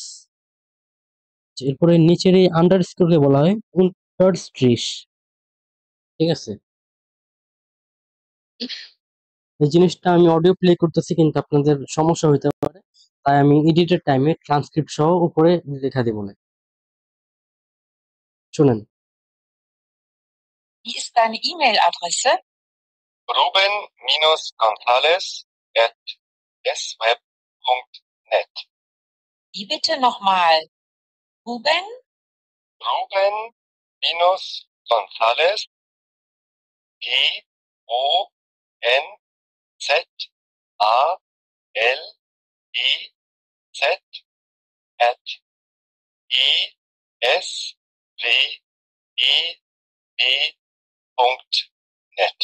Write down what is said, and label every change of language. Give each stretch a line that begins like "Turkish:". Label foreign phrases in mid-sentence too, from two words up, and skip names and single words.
Bangla: এরপরে নিচের এই আন্ডারস্কোরকে বলা হয় উন্টারস্ট্রিশ। ঠিক আছে, এই জিনিসটা আমি
English: audio play
Bangla: করতেছি কিন্তু আপনাদের সমস্যা হইতে পারে, তাই আমি এডিটের টাইমে ট্রান্সক্রিপ্ট সহ উপরে লেখা দিব না। শুনেন।
German: Wie ist deine E-Mail-Adresse? Ruben-Gonzales@sweb.net. Wie bitte nochmal? Ruben? Ruben-Gonzales, Gonzales at esweb.net.